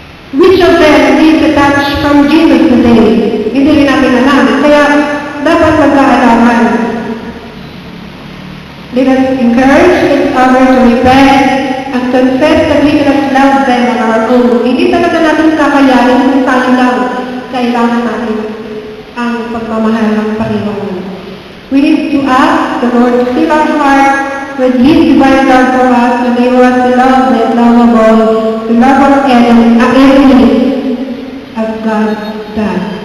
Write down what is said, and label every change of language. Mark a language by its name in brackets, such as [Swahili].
[English] Which of them needs a touch from Jesus today? [Filipino] Hindi rin natin alam. Kaya dapat magkaalaman. [English] Let us encourage each other to repent and confess that we cannot love them on our own. [Filipino] Hindi talaga natin kakayanin kung tayo lang kailangan natin ang pagmamahal ng Panginoon. [English] We need to ask the Lord to fill our heart with His divine love for us, to enable us to love the lovable, to love our enemies as God does.